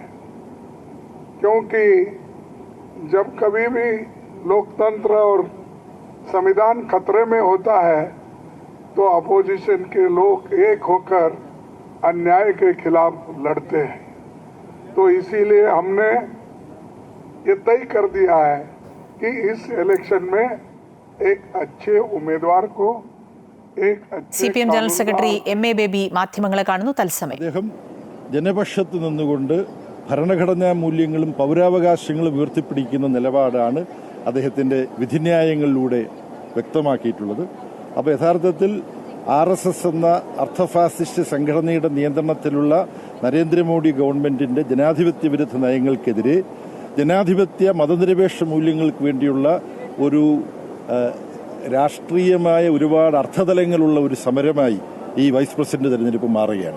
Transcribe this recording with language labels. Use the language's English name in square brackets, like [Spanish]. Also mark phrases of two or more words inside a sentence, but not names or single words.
[Hindi] क्योंकि जब कभी भी लोकतंत्र और संविधान खतरे में होता है तो अपोजिशन के लोग एक होकर अन्याय के खिलाफ लड़ते हैं. तो इसीलिए हमने ये तय कर दिया है कि इस इलेक्शन में एक अच्छे उम्मीदवार को [Malayalam] CPM ജനറൽ സെക്രട്ടറി MA ബേബി മാധ്യമങ്ങളെ കാണുന്നു തത്സമയം. അദ്ദേഹം ജനപക്ഷത്ത് നിന്നുകൊണ്ട് ഭരണഘടനാ മൂല്യങ്ങളും പൗരാവകാശങ്ങളും ഉയർത്തിപ്പിടിക്കുന്ന നിലപാടാണ് അദ്ദേഹത്തിൻ്റെ വിധിന്യായങ്ങളിലൂടെ വ്യക്തമാക്കിയിട്ടുള്ളത്. അപ്പോൾ യഥാർത്ഥത്തിൽ RSS എന്ന അർദ്ധഫാസിസ്റ്റ് സംഘടനയുടെ നിയന്ത്രണത്തിലുള്ള നരേന്ദ്രമോദി ഗവൺമെൻറ്റിൻ്റെ ജനാധിപത്യ വിരുദ്ധ നയങ്ങൾക്കെതിരെ ജനാധിപത്യ മതനിരപേക്ഷ മൂല്യങ്ങൾക്ക് വേണ്ടിയുള്ള ഒരു രാഷ്ട്രീയമായ ഒരുപാട് അർത്ഥതലങ്ങളുള്ള ഒരു സമരമായി ഈ വൈസ് പ്രസിഡന്റ് തെരഞ്ഞെടുപ്പ് മാറുകയാണ്.